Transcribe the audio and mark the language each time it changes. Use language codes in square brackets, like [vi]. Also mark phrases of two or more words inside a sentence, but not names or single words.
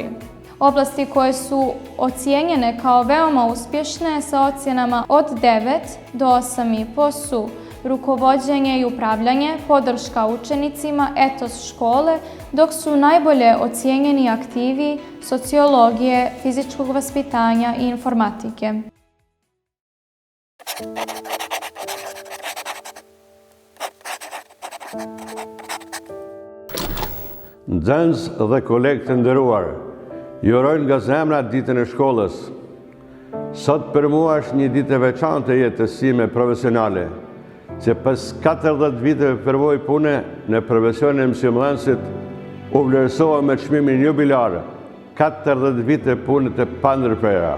[sr] Oblasti koje su ocijenjene kao veoma uspješne sa ocjenama od 9 do 8,5 su rukovođenje I upravljanje, podrška učenicima, etos škole, dok su najbolje ocijenjeni aktivi sociologije, fizičkog vaspitanja I informatike. [sq] Nxënës dhe kolegë të nderuar, ju urojnë nga zemra ditën e shkollës. Sot për mua është një ditë e veçantë e jetës time profesionale, që pas 40 viteve përvojë pune në profesionin e mësimdhënësit, u vlerësova me çmimin jubilar 40 vite pune të pandërprera.